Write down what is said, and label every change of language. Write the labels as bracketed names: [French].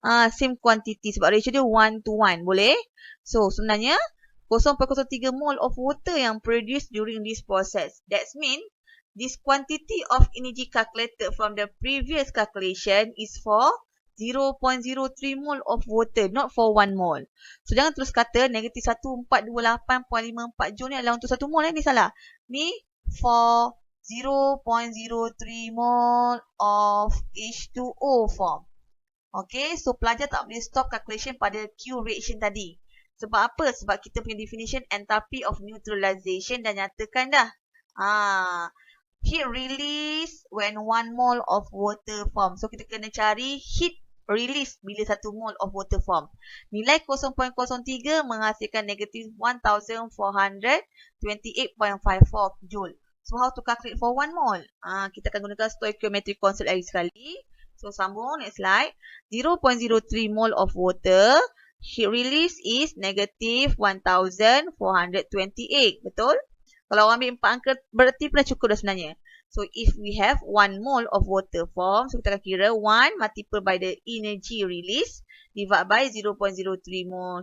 [English] Same quantity. [Malay] Sebab ratio dia [English] 1 to 1. [Malay] Boleh? [English] So, [Malay] sebenarnya [English] 0.03 mole of water yang produce during this process. That means this quantity of energy calculated from the previous calculation is for 0.03 mole of water, not for 1 mole. [Malay] So, jangan terus kata negatif 1428.54 joule ni adalah untuk 1 mole. Ni salah. Ni [English] for 0.03 mole of H2O form. [Malay] Okay, so pelajar tak boleh [English] stop calculation [Malay] pada Q reaction tadi. Sebab apa? Sebab kita punya [English] definition enthalpy of neutralization [Malay] dah nyatakan dah. [English] Heat release when 1 mole of water form. [Malay] So, kita kena cari [English] heat release [Malay] bila 1 [English] mole of water form. [Malay] Nilai 0.03 menghasilkan negatif 1428.54 joule. [English] So, how to calculate for 1 mole? [Malay] Kita akan gunakan stoichiometric concept lagi sekali. [English] So, [Malay] sambung [English] next slide. 0.03 mole of water. Heat release is negative 1428. [Malay] Betul? Kalau ambil 4 angka berarti pernah cukup dah sebenarnya. [English] So, if we have 1 mole of water form, so [Malay] kita akan kira [English] 1 multiplied by the energy release divide by 0.03 mole.